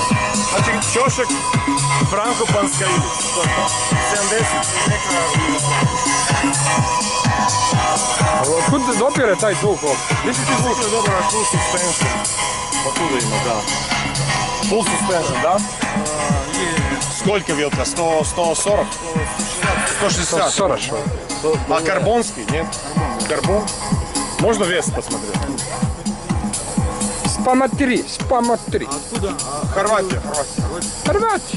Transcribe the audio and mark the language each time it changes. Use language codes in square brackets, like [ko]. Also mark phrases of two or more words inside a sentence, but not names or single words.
[hr] Znači ćošak Frankopanska ilica. To je to. 70 neka... Otkud dopire taj zvuk ovdje? Gdje si ti zvuk je dobro na [en] full suspension? [hr] Pa tu da ima, da. [en] Full suspension, [hr] da? [ru] Сколько вилка? 140? 160. Хорошо. А карбонский, нет? Карбон? Можно вес посмотреть? Spamatri. Откуда? Хорватия. [hr] Hrvati.